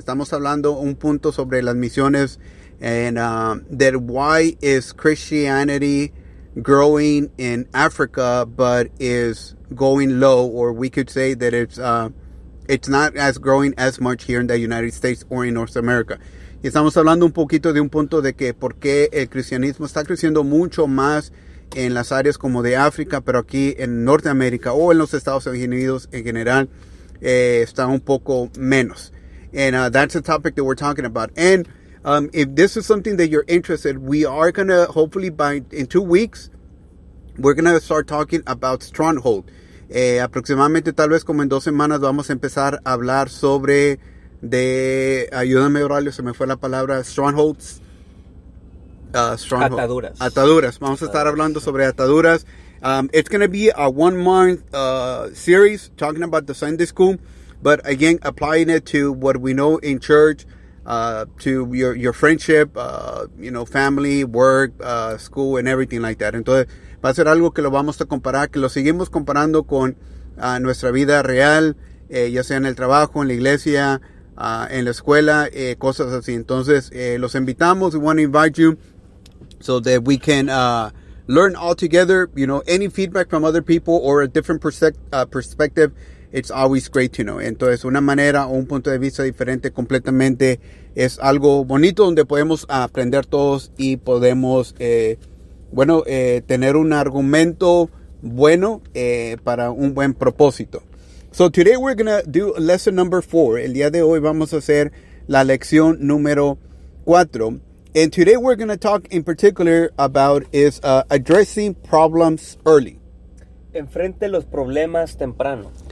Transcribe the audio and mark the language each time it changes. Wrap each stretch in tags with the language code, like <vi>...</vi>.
<es>Estamos hablando un punto sobre las misiones.</es> <en>And that why is Christianity growing in Africa, but is going low, or we could say that it's not as growing as much here in the United States or in North America.</en> <es>Y estamos hablando un poquito de un punto de que por qué el cristianismo está creciendo mucho más en las áreas como de África, pero aquí en Norteamérica o en los Estados Unidos en general está un poco menos.</es> <en>And that's the topic that we're talking about. And if this is something that you're interested, we are going to, hopefully in 2 weeks, we're going to start talking about Stronghold.</en> <es>Aproximadamente, tal vez como en 2 semanas, vamos a empezar a hablar sobre, ayúdame, Braulio, se me fue la palabra, Strongholds.</es> <en>Stronghold.</en> <es>Ataduras. Vamos a estar hablando sobre ataduras.</es> <en>It's going to be a 1 month series talking about the Sunday school, but again, applying it to what we know in church. To your friendship, family, work, school, and everything like that.</en> <es>Entonces, va a ser algo que lo vamos a comparar, que lo seguimos comparando con nuestra vida real, ya sea en el trabajo, en la iglesia, en la escuela, cosas así. Entonces, los invitamos.</es> <en>We want to invite you so that we can learn all together. You know, any feedback from other people or a different perspective, it's always great to know.</en> <es>Entonces, una manera o un punto de vista diferente completamente es algo bonito donde podemos aprender todos y podemos, tener un argumento bueno para un buen propósito.</es> <en>So, today we're going to do lesson number 4.</en> <es>El día de hoy vamos a hacer la lección número 4.</es> <en>And today we're going to talk in particular about is addressing problems early.</en> <es>Enfrente los problemas temprano.</es>